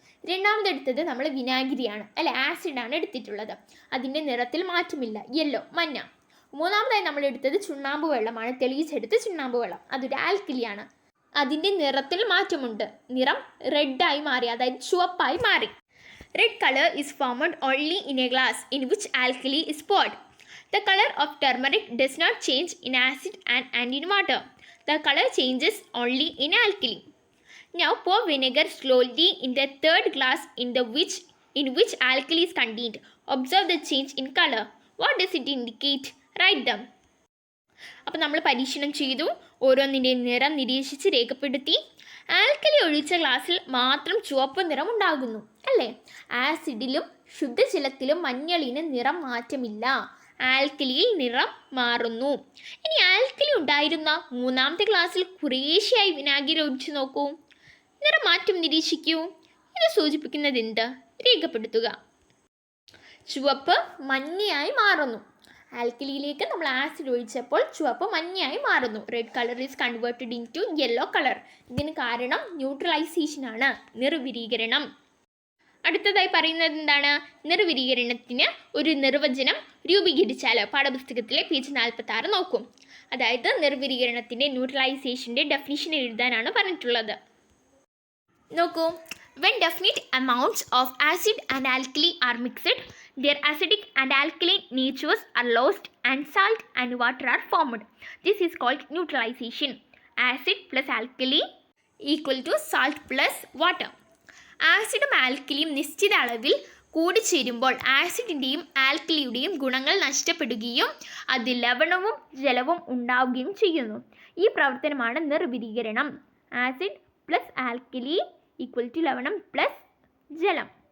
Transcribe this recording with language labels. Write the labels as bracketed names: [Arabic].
[Malayalam] രണ്ടാമതെടുത്തത് നമ്മൾ വിനാഗിരിയാണ്, അല്ലെ, ആസിഡാണ് എടുത്തിട്ടുള്ളത്. അതിൻ്റെ നിറത്തിൽ മാറ്റമില്ല, യെല്ലോ, മഞ്ഞ. മൂന്നാമതായി നമ്മൾ എടുത്തത് ചുണ്ണാമ്പ് വെള്ളമാണ്, തെളിയിച്ചെടുത്ത് ചുണ്ണാമ്പ് വെള്ളം. അതൊരു ആൽക്കലിയാണ്. അതിൻ്റെ നിറത്തിൽ മാറ്റമുണ്ട്, നിറം റെഡായി മാറി, അതായത് ചുവപ്പായി മാറി. [English] Red color is formed only in a glass in which alkali is poured. The color of turmeric does not change in acid and in water. The color changes only in alkali. Now pour vinegar slowly in the third glass in which alkali is contained. Observe the change in color. What does it indicate? Write them. [Malayalam] അപ്പോൾ നമ്മൾ പരീക്ഷണം ചെയ്തു, ഓരോന്നിൻ്റെയും നിറം നിരീക്ഷിച്ച് രേഖപ്പെടുത്തി. Alkali ഒഴിച്ച ഗ്ലാസ്സിൽ മാത്രം ചുവപ്പ് നിറം ഉണ്ടാകുന്നു, അല്ലേ? ആസിഡിലും ശുദ്ധജലത്തിലും മഞ്ഞളിന് നിറം മാറ്റമില്ല, ആൽക്കലിയിൽ നിറം മാറുന്നു. ഇനി ആൽക്കലി ഉണ്ടായിരുന്ന മൂന്നാമത്തെ ഗ്ലാസ്സിൽ കുറേശ്ശെയായി വിനാഗിരി ഒഴിച്ചു നോക്കൂ, നിറം മാറ്റം നിരീക്ഷിക്കൂ. ഇത് സൂചിപ്പിക്കുന്നത് എന്ത്? രേഖപ്പെടുത്തുക. ചുവപ്പ് മഞ്ഞയായി മാറുന്നു. ആൽക്കലിയിലേക്ക് നമ്മൾ ആസിഡ് ഒഴിച്ചപ്പോൾ ചുവപ്പ് മഞ്ഞയായി മാറുന്നു. [English] Red colour is converted into yellow colour. [Malayalam] ഇതിന് കാരണം ന്യൂട്രലൈസേഷനാണ്, നിർവിരീകരണം. അടുത്തതായി പറയുന്നത് എന്താണ്? നിർവിരീകരണത്തിന് ഒരു നിർവചനം രൂപീകരിച്ചാൽ പാഠപുസ്തകത്തിലെ പേജ് 46 നോക്കും. അതായത് നിർവിരീകരണത്തിൻ്റെ, ന്യൂട്രലൈസേഷൻ്റെ ഡെഫിനിഷൻ എഴുതാനാണ് പറഞ്ഞിട്ടുള്ളത്. നോക്കൂ. [English] When definite amounts of acid and alkali are mixed, their acidic and alkaline natures are lost and salt and water are formed. This is called neutralization. Acid plus alkali equal to salt plus water. [Malayalam] ആസിഡും ആൽക്കലിയും നിശ്ചിത അളവിൽ കൂടിച്ചേരുമ്പോൾ ആസിഡിൻ്റെയും ആൽക്കലിയുടെയും ഗുണങ്ങൾ നഷ്ടപ്പെടുകയും അതിൽ ലവണവും ജലവും ഉണ്ടാവുകയും ചെയ്യുന്നു. ഈ പ്രവർത്തനമാണ് നിർവിരീകരണം. Acid plus alkali equal to ലവണം plus ജലം.